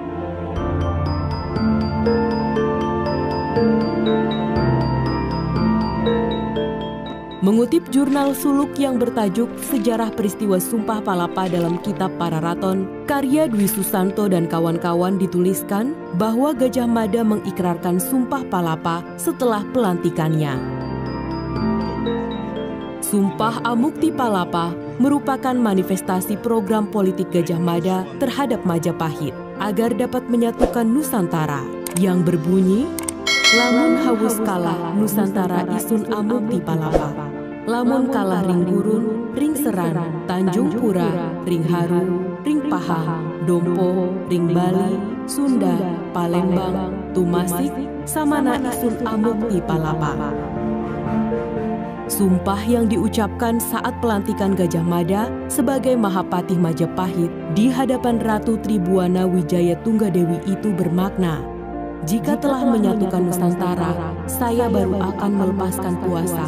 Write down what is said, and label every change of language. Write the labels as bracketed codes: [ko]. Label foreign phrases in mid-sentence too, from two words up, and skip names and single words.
[id] Mengutip jurnal suluk yang bertajuk Sejarah Peristiwa Sumpah Palapa dalam Kitab Pararaton, karya Dwi Susanto dan kawan-kawan dituliskan bahwa Gajah Mada mengikrarkan Sumpah Palapa setelah pelantikannya. Sumpah Amukti Palapa merupakan manifestasi program politik Gajah Mada terhadap Majapahit agar dapat menyatukan Nusantara yang berbunyi, [kaw] lamun hawus kalah Nusantara isun Amukti Palapa. Lamun kalah ring gurun, ring seran, Tanjung Pura, ring haru, ring pahang, Dompo, ring Bali, Sunda, Palembang, Tumasik, samana isun Amukti Palapa. [id] Sumpah yang diucapkan saat pelantikan Gajah Mada sebagai Mahapatih Majapahit di hadapan Ratu Tribuana Wijaya Tunggadewi itu bermakna, jika telah menyatukan Nusantara, saya baru akan melepaskan kuasa.